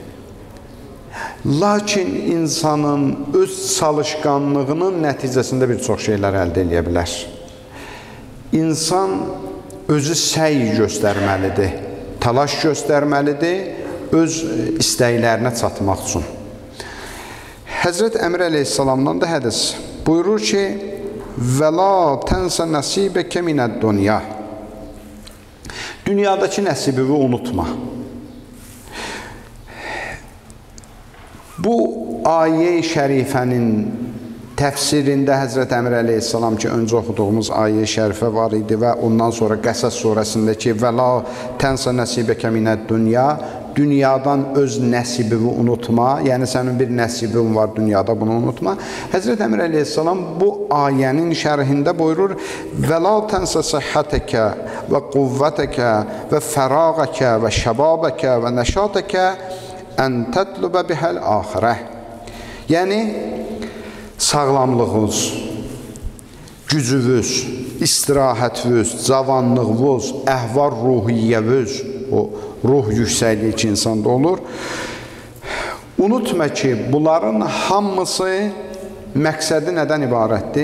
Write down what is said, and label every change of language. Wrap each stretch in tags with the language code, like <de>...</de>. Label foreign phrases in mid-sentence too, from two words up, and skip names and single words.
<az>Lakin insanın öz çalışqanlığının nəticəsində bir çox şeylər əldə edə bilər. İnsan özü səy göstərməlidir, təlaş göstərməlidir, öz istəklərinə çatmaq üçün. Həzrət Əmr əleyhissalamdan da hədis buyurur ki,</az> <ar>وَلَا تَنْسَ نَسِيبَكَ مِنَ الدُّنْيَا.</ar> <az>Dünyadakı nəsibini unutma. Bu ayə-i şərifənin təfsirində Həzrət Əmr əleyhissalam ki, öncə oxuduğumuz ayə-i şərifə var idi və ondan sonra Qəsəs surəsindəki</az> <ar>وَلَا تَنْسَ نَسِيبَكَ مِنَ الدُّنْيَا,</ar> <az>dünyadan öz nəsibini unutma, yəni sənin bir nəsibin var dünyada, bunu unutma. Həzrət Əmr əleyhissalam bu ayənin şərhində buyurur:</az> <ar>وَلَا تَنْسَ صَحَّتَكَ وَقُوَّتَكَ وَفَرَاغَكَ وَشَبَابَكَ وَنَشَاطَكَ أَنْ تَطْلُبَ بِهَا الْآخِرَةَ.</ar> <az>Yəni, sağlamlığınız, gücünüz, istirahətiniz, cavanlığınız, əhval ruhiyyəniz, o ruh yüksəkliyi ki, insanda olur. Unutma ki, bunların hamısı məqsədi nədən ibarətdir?</az>